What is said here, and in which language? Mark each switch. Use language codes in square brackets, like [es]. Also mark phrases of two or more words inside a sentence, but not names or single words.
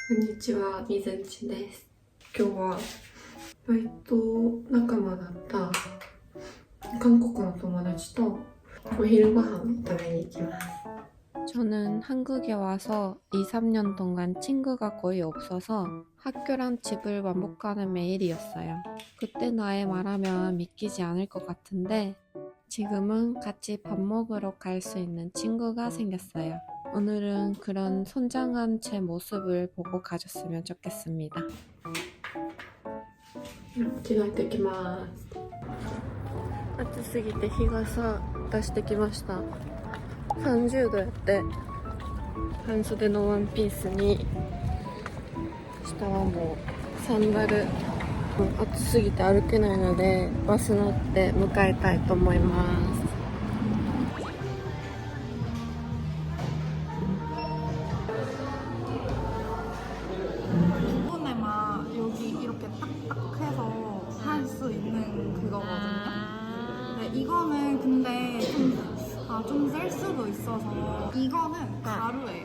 [ja] こんにちは、みずんちです。今日はバイト仲間だった韓国の友達とお昼ご飯を食べに行きます。 [ko] 저는 한국에 와서 2, 3년 동안 친구가 거의 없어서 학교랑 집을 반복하는 매일이었어요. 그때 나의 말하면 믿기지 않을 것 같은데 지금은 같이 밥 먹으러 갈 수 있는 친구가 생겼어요. 오늘은 그런 성장한 제 모습을 보고 가줬으면 좋겠습니다. [ja] 着替えてきます。暑すぎて日傘出してきました。30度やって半袖のワンピースに下はもうサンダル。暑すぎて歩けないのでバス乗って迎えたいと思います。 [ko] 이번에만 여기 이렇게 딱딱 해서 할 수 있는 그거거든요. 네, 이거는 근데 좀 셀 수도 있어서 이거는 가루예요.